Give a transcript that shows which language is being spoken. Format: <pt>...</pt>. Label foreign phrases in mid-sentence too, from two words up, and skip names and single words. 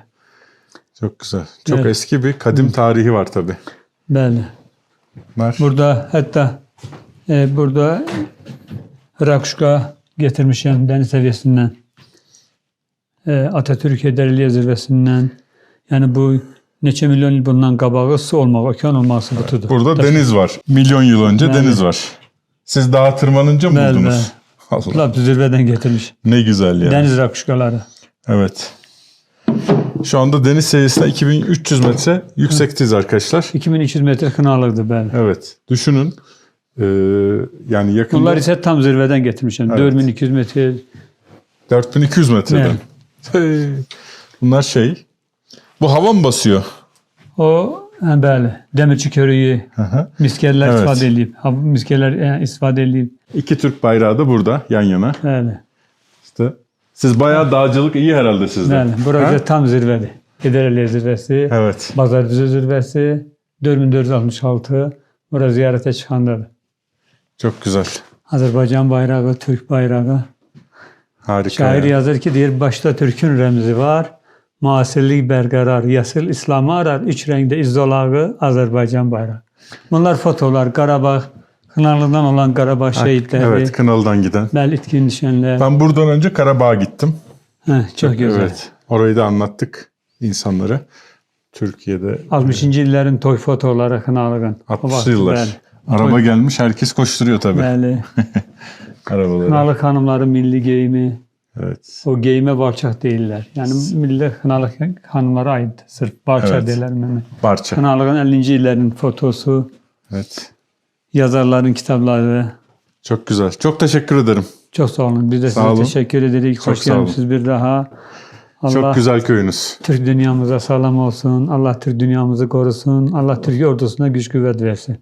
<tr>Çok güzel. Çok Evet. eski bir kadim tarihi var tabii.</tr> <az>Bəli. Var.</az> <tr>Burada hatta burada rakuşka getirmişim deniz seviyesinden.</tr> <az>Atatürk Heydərəliyev zirvəsindən. Yani bu neçə milyon il bundan qabağı su olmaq, okyan olması butudur.</az> <tr>Burada deniz var. Milyon yıl önce</tr> <az>Bəli.</az> <tr>deniz var. Siz dağa tırmanınca mı</tr> <az>Bəli,</az> <tr>buldunuz? Allah. Lap zirveden getirmiş. Ne güzel ya. Deniz rakuşkaları. Evet. Şu anda deniz seviyesinden 2300 metre yüksekteyiz arkadaşlar.</tr> <az>2200 metre kınalıqdır bəli.</az> <tr>Evet. Düşünün. Yani yakında Bunlar ise tam zirveden getirmişim. Evet. 4200 metre. 4200 metreden. Hey. Bunlar şey. Bu hava mı basıyor?</tr> <az>O bəli. Demirçi körüyü hı. miskerler</az> <tr>Evet.</tr> <az>istifadə edib. Miskerler istifadə edib.</az> <tr>İki Türk bayrağı da burada yan yana.</tr> <az>Bəli.</az> <tr>İşte siz bayağı dağcılık iyi herhalde sizde.</tr> <az>Bəli. Burası</az> <tr>Ha?</tr> <az>tam zirvədir. Heydərəliyev zirvəsi,</az> <tr>Evet.</tr> <az>Bazardüzü zirvəsi, 4466. Bura ziyarete çıxandadır.</az> <tr>Çok güzel.</tr> <az>Azərbaycan bayrağı, Türk bayrağı.</az> <tr>Harika.</tr> <az>Şair</az> <tr>ya.</tr> <az>yazır ki, deyir, başta Türk'ün rəmzi var. Müasirlik bərqərar, yasıl İslamı arar. Üç rəngdə izzolağı Azərbaycan bayrağı. Bunlar fotolar, Qarabağ, Kınalı'dan olan Qarabağ şehitleri.</az> <tr>Evet, Kınalı'dan giden.</tr> <az>Bəli, itkin düşənlər.</az> <tr>Ben buradan önce Karabağ'a gittim. Çok güzel. Evet. Orayı da anlattık insanlara. Türkiye'de</tr> <az>60-cı illərin toy fotoları Kınalığın.</az> <tr>60'lı yıllar. Araba gelmiş, herkes koşturuyor tabii.</tr> <az>Bəli.</az> <tr>Arabaları.</tr> <az>Kınalıq xanımların milli geyimi.</az> <tr>Evet.</tr> <az>O geyime barçaq deyirlər. Yəni milli Kınalıq xanımlara aiddir. Sırf barçaq</az> <tr>Evet.</tr> <az>deyirlər mənə. Barça. Kınalığın 50-ci illərin fotosu,</az> <tr>Evet.</tr> <az>yazarların kitabları.</az> <tr>Çok güzel. Çok teşekkür ederim. Çok sağ olun. Biz de Sağ size olun. teşekkür ederiz. Çok Hoş sağ olun. gelmişsiniz bir daha. Allah Çok güzel köyünüz. Türk dünyamıza sağlam olsun. Allah Türk dünyamızı korusun. Allah Türk ordusuna güç kuvvet versin.</tr>